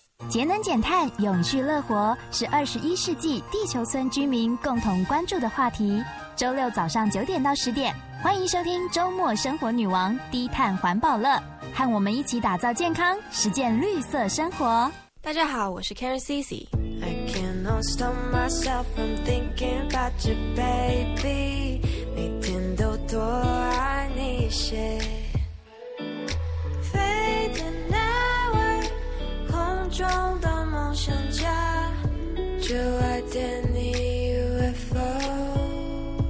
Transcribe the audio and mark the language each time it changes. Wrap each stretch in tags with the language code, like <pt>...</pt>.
<zh>节能减碳、永续乐活是21世纪地球村居民共同关注的话题。周六早上9点到10点，欢迎收听周末生活女王低碳环保乐，和我们一起打造健康，实践绿色生活。大家好，我是 Karen CC。</zh> <en>I cannot stop myself from thinking about you, baby。</en> <zh>每天都多爱你一些。飞的那位空中的梦想家，就爱点你 UFO。</zh>